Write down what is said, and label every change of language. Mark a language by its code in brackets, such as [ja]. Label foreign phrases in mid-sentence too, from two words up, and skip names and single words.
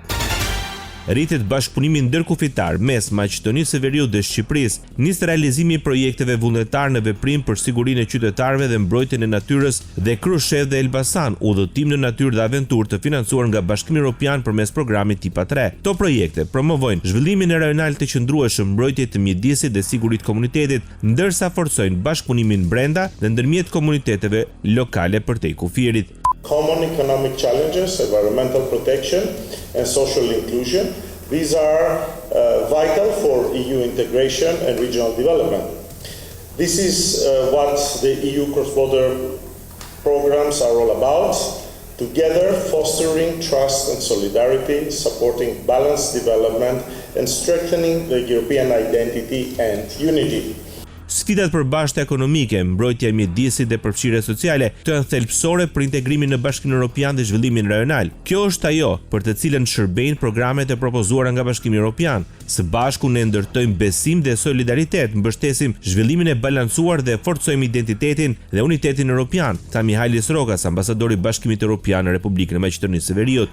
[sq] Rritet bashkëpunimi ndërkufitar mes Maqedonisë së Veriut dhe Shqipërisë, nis realizimi i projekteve vullnetar në veprim për sigurinë e qytetarëve dhe mbrojtjen e natyrës dhe Krushevë dhe Elbasan, udhëtim në natyrë dhe aventurë të financuar nga Bashkimi Evropian përmes programit Tipa 3. Këto projekte promovojnë zhvillimin e rajonal të qëndrueshëm, mbrojtje të mjedisit dhe siguritë komunitetit, ndërsa forcojnë bashkëpunimin brenda dhe ndërmjet komuniteteve lokale përtej kufirit. [en] Common economic challenges, environmental protection and social inclusion. These are vital for EU integration and regional development. This is what the EU cross-border programs are all about, together fostering trust and solidarity, supporting balanced development and strengthening the European identity and unity. [sq] Sfidat përbashkëta ekonomike, mbrojtja e mjedisit dhe përfshirja sociale të janë thelbësore për integrimin në Bashkimin Evropian dhe zhvillimin rajonal. Kjo është ajo për të cilën shërbejnë programet e propozuara nga Bashkimi Evropian. Së bashku ne ndërtojmë besim dhe solidaritet, mbështesim zhvillimin e balancuar dhe forcojmë identitetin dhe unitetin evropian, tha Mihalis Rokas, ambasadori i Bashkimit Evropian në Republikën e Maqedonisë së Veriut.